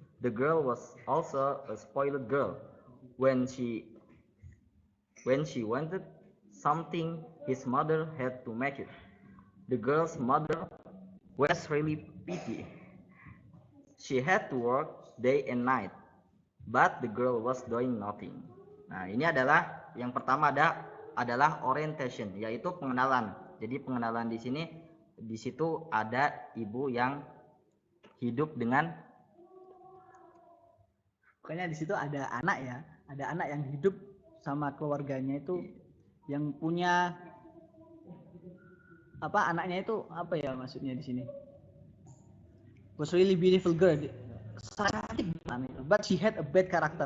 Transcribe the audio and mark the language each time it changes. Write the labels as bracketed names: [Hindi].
[English] The girl was also a spoiled girl. When she wanted something, his mother had to make it. The girl's mother was really pity. She had to work day and night, but the girl was doing nothing. [Indonesian] Nah, ini adalah yang pertama adalah orientation, yaitu pengenalan. Jadi pengenalan di situ ada ibu yang hidup dengan, pokoknya di situ ada anak ya, ada anak yang hidup sama keluarganya itu yang punya apa, anaknya itu apa ya maksudnya di sini? [English] Was really beautiful girl, [Indonesian] cantik banget, [English] but she had a bad character.